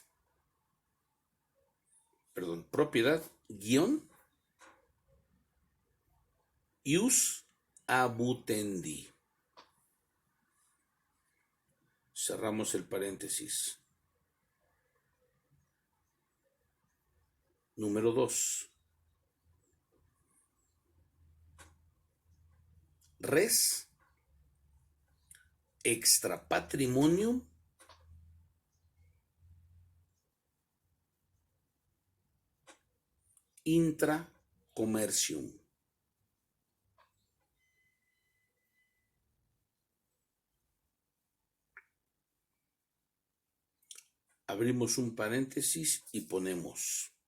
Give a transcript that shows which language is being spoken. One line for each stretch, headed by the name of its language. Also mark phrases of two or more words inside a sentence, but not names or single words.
Spanish: Perdón, propiedad, guión,
Latin: ius abutendi.
Spanish: Cerramos el paréntesis. Número 2.
Latin: Res extrapatrimonium intracomercium.
Spanish: Abrimos un paréntesis y ponemos